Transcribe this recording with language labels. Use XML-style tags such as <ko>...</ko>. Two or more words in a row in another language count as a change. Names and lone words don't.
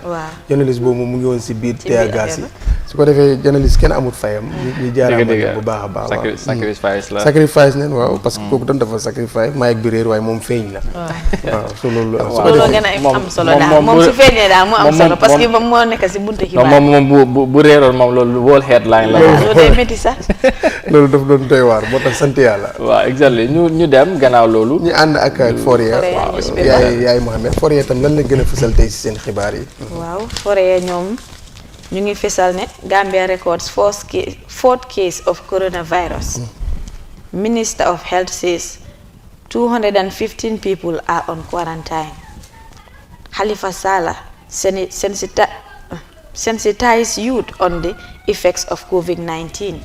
<wo>journaliste boobu mu ngi woon si biir teagaas yi. su ko defee journaliste kenn amut fayam. ñu jaaraama bu baax a baax. sacrifice la sacrifice neen waaw</wo> <fr>parce que</fr> <wo>kooku tam dafa sacrifice mic bi réer waaye moom feeñ la. waaw su loolu. su ko defee gën a am solo daal moom su feeñee daal mu am solo</wo> <fr>parce que</fr> <wo>moom moo nekk si buntu xibaar. moom bu réeroon moom loolu</wo> <en>whole headline</en> <wo>la. loolu day métti sax. loolu daf doon doy waar moo tax sant yàlla. waaw exactement ñu dem gannaaw loolu. ñu ànd ak Foria. yaay Mohamed Foria tam lan la gën a fësal tey si seen xibaar yi. waaw Foria ñoom ñu ngi fësal ne</wo> <en>Gambia records fourth case of coronavirus. Minister of Health says 215 people are on quarantine. Halifa Sallah sensitize youth on the effects of COVID-19.</en>